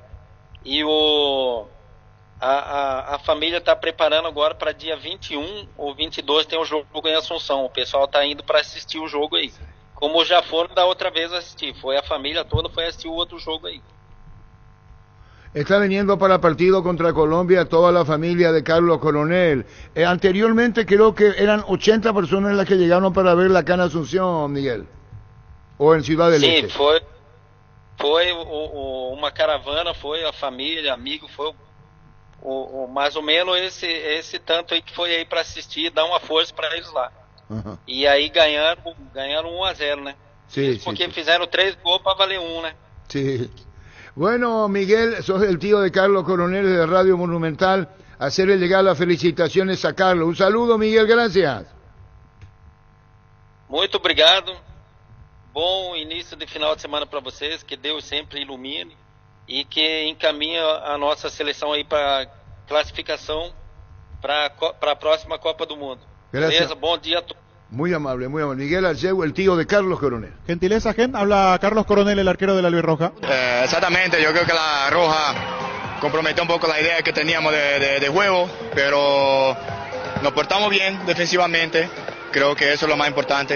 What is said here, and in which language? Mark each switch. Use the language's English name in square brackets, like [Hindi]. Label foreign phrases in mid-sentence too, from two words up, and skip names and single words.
[Portuguese] E a família está preparando agora para dia 21 ou 22 tem um jogo em Assunção. O pessoal está indo para assistir o jogo aí. Como já foram da outra vez assistir. Foi a família toda, foi assistir o outro jogo aí. [Spanish] Está viniendo para el partido contra Colombia toda la familia de Carlos Coronel. Anteriormente creo que eran 80 personas las que llegaron para verla acá en Asunción, Miguel. O en Ciudad del Este. [Portuguese] Sim, foi uma caravana, foi a família, amigo, foi mais ou menos esse tanto aí que foi aí para assistir e dar uma força para eles lá. E aí ganharam 1-0, né? [Spanish] Sí, porque sí. [Portuguese] fizeram 3 gols para valer 1, né? [Spanish] Sí. Bueno, Miguel, sos el tío de Carlos Coronel de Radio Monumental. Hacerle llegar las felicitaciones a Carlos. Un saludo, Miguel, gracias. [Portuguese] Muito obrigado. Bom início de final de semana para vocês. Que Deus sempre ilumine e que encaminhe a nossa seleção aí para classificação para a próxima Copa do Mundo. [Spanish] Gracias. [Portuguese] Beleza? Bom dia a todos. [Spanish] Muy amable, muy amable. Miguel Arjeu, el tío de Carlos Coronel. Gentileza, habla Carlos Coronel, el arquero de la Albirroja. Exactamente, yo creo que la Roja comprometió un poco la idea que teníamos de juego, pero nos portamos bien defensivamente, creo que eso es lo más importante.